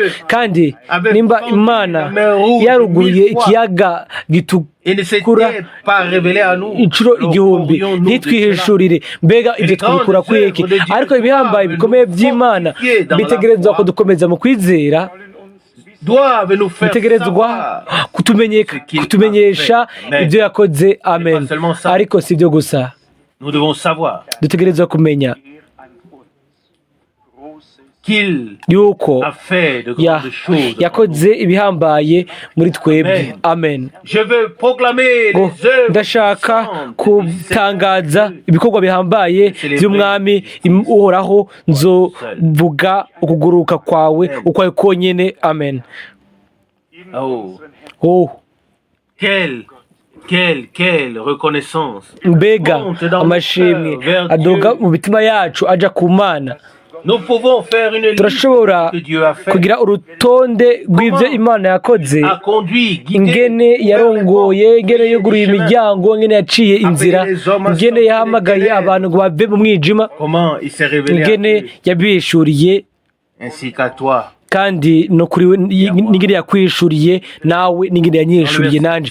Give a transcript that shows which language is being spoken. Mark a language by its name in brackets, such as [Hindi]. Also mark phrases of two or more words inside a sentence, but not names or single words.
[Rundi] Kandi nimba Imana yaruguruye ikiyaga gitukura inshuro 1000 ntitwihishurire, mbega ibyo twabikura kwiki? Ariko ibihambaye bikomeye by'Imana bitegerezwa ko dukomeza mu kwizera, bitegerezwa kutumenyesha ibyo yakoze. Amen. Ariko si byo gusa, [French] Nous devons savoir [Rundi] dutegerezwa kumenya [French] qu'il [Rundi] yuko [French] a fait de grandes choses. [Rundi] yakoze ibihambaye muri twebwe. Amen. [French] Je veux proclamer [Rundi] ngo [French] les œuvres [Rundi] ndashaka kutangaza ibikorwa bihambaye by'umwami uhoraho, nzovuga ukuguruka kwawe ukwawe konyene. Amen. [French] Oh, quelle reconnaissance. [Rundi] Mbega amashimwe adoga mu mitima yacu aja ku Mana. [French] Nous pouvons faire une [Rundi] turashobora kugira urutonde rw'ibyo Imana yakoze, ingene yarongoye, ingene yuguruye imiryango, ingene yaciye inzira, ingene yahamagaye abantu ngo bave mu mwijima, ingene yabishuriye kandi no kuri we n'ingene yakwishuriye nawe n'ingene yanyishuriye nanje.